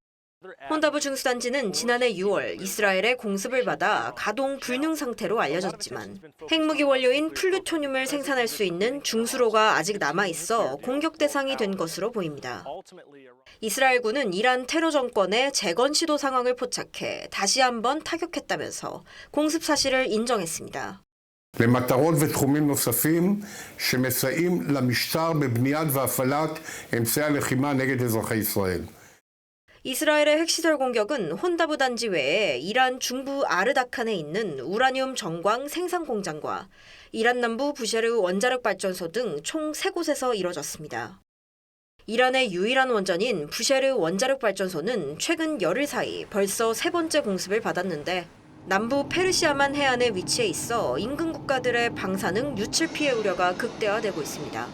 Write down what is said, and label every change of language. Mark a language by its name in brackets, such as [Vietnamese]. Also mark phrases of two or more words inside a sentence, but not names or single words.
[Korean] 혼다부 중수단지는 지난해 6월 이스라엘의 공습을 받아 가동 불능 상태로 알려졌지만 핵무기 원료인 플루토늄을 생산할 수 있는 중수로가 아직 남아있어 공격 대상이 된 것으로 보입니다. 이스라엘군은 이란 테러 정권의 재건 시도 상황을 포착해 다시 한번 타격했다면서 공습 사실을 인정했습니다. [Hebrew] למטרות ותחומים נוספים שמסייעים למשטר בבניית והפעלת אמצעי הלחימה נגד אזרחי ישראל. [Korean] 이스라엘의 핵시설 공격은 혼다부 단지 외에 이란 중부 아르다칸에 있는 우라늄 정광 생산 공장과 이란 남부 부셰르 원자력 발전소 등 총 3곳에서 이뤄졌습니다. 이란의 유일한 원전인 부셰르 원자력 발전소는 최근 열흘 사이 벌써 3번째 공습을 받았는데 남부 페르시아만 해안에 위치해 있어 인근 국가들의 방사능 유출 피해 우려가 극대화되고 있습니다.